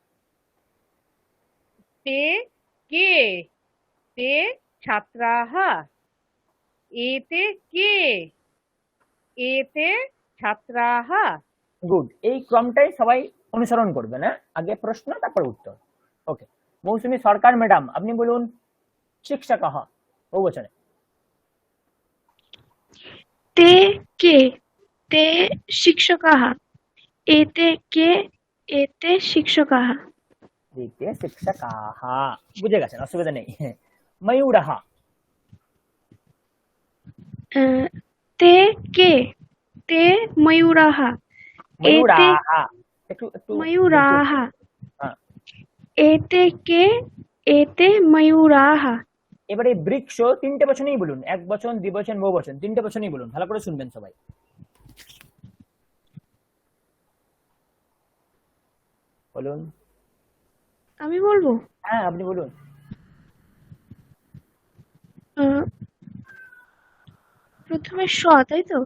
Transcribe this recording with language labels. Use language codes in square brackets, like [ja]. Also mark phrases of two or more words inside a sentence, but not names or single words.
[sa] ते के, ते छात्राः एते के, एते छात्राः। [bn] গুড, এই ক্রমটাই সবাই অনুসরণ করবেন। হ্যাঁ, আগে প্রশ্ন তারপর উত্তর। ওকে, মৌসুমী সরকার ম্যাডাম আপনি বলুন শিক্ষকः বহুবচনে। [sa] ते के ते शिक्षकाः एते के एते शिक्षकाः एते शिक्षकाः, [bn] বুঝে গেছেন, অসুবিধা নেই। [sa] ময়ূরः ते के ते मयूराः एते [bn] ময়ূরাः, একটু একটু [sa] मयूराः [bn] হ্যাঁ। [sa] एते के एते मयूराः। [bn] এবারে বৃক্ষ তিনটে বচনেই বলুন, এক বচন, দ্বিবচন, বহুবচন, তিনটে বচনেই বলুন, ভালো করে শুনবেন সবাই। বলুন। আমি বলবো? হ্যাঁ, আপনি বলুন। প্রথমে স, তাই তো?